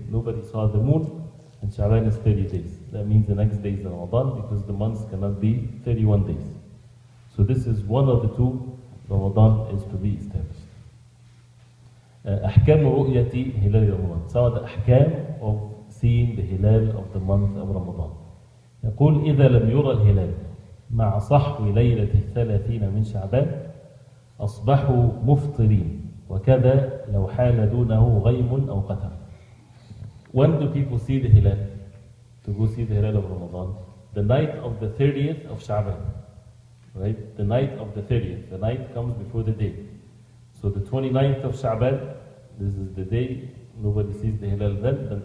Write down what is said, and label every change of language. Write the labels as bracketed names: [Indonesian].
[English] Nobody saw the moon and Sha'ban is 30 days. That means the next day is Ramadan because the months cannot be 31 days. So this is one of the two. Ramadan is to be established. [Arabic] أحكام رؤية هلال رمضان. [English] Some of the أحكام of seeing the hilal of the month of Ramadan. [Arabic] يقول إذا لم يرى الهلال مع صحو ليلة 30 من شعبان أصبحوا مفطرين وكذا لو حال دونه غيم أو قتر. [English] When do people see the hilal? To go see the hilal of Ramadan? The night of the 30th of Sha'ban. Right? The night of the 30th. The night comes before the day. So the 29th of Sha'ban, this is the day, nobody sees the hilal then.